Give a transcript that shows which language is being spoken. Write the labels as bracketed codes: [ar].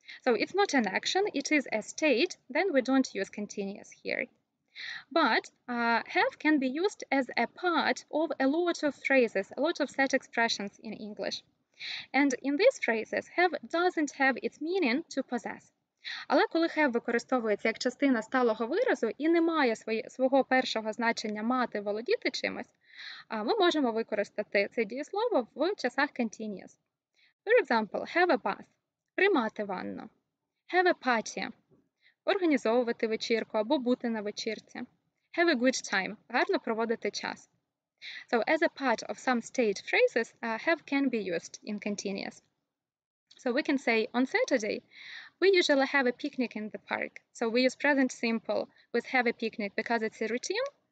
[en] So it's not an action, it is a state, then we don't use continuous here. But have can be used as a part of a lot of phrases, a lot of set expressions in English. And in these phrases, have doesn't have its meaning to possess. [uk] Але коли have використовується як частина сталого виразу і не має свого першого значення мати, володіти чимось, ми можемо використати це дієслово в часах continuous. [en] For example, have a bath – [uk] приймати ванну. [en] Have a party – [uk] організовувати вечірку або бути на вечірці. [en] Have a good time – [uk] гарно проводити час. [en] So as a part of some state phrases, have can be used in continuous. So we can say, on Saturday, we usually have a picnic in the park. So we use present simple with have a picnic because it's a routine.